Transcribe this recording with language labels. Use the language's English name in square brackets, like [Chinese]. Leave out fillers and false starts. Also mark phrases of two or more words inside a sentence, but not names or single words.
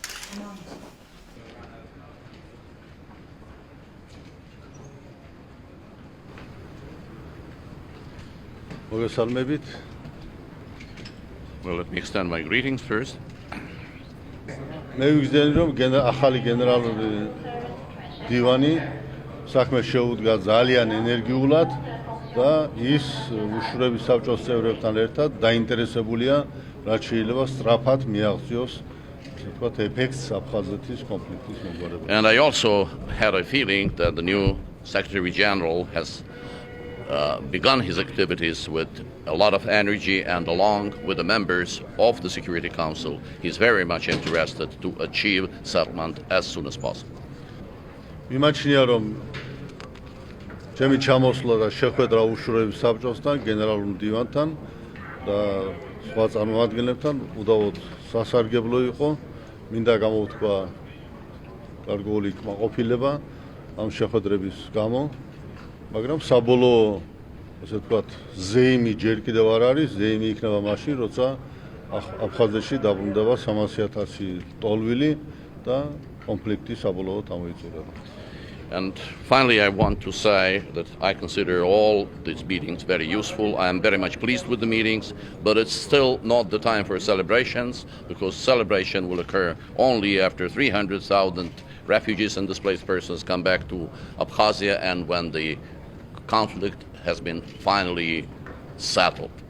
[English] Well, let me extend my greetings first. [Georgian] მე ვიგზნები რომ ახალი გენერალური დივანი საქმეს შეუდგა ძალიან ენერგიულად და ის უშუალოდ საბჭოს წევრებთან ერთად დაინტერესებულია რაც შეიძლება სწრაფად მიაღწიოს თქვათ ეფექტს აფხაზეთის კონფლიქტის მოგვარებაში. [English] And I also had a feeling that the new Secretary General has begun his activities with a lot of energy, and along with the members of the Security Council, he's very much interested to achieve settlement as soon as possible. [Georgian] მიმაჩნია რომ ჩემი ჩამოსვლა და შეხვედრა უშუალოდ საბჭოსთან, გენერალურ დივანთან და სხვა წარმომადგენლებთან უდავოდ სასარგებლო იყო. მინდა გამოვთქვა გარკვეული კმაყოფილება ამ შეხვედრების გამო. მაგრამ საბოლოო ასე ვთქვათ ზეიმი ჯერ კიდევ არ არის, ზეიმი იქნება მაშინ, როცა აფხაზეთში დაბრუნდება 300,000 ტოლვილი და კონფლიქტი საბოლოოდ ამოიწურება. [English] And finally, I want to say that I consider all these meetings very useful. I am very much pleased with the meetings, but it's still not the time for celebrations, because celebration will occur only after 300,000 refugees and displaced persons come back to Abkhazia and when the conflict has been finally settled.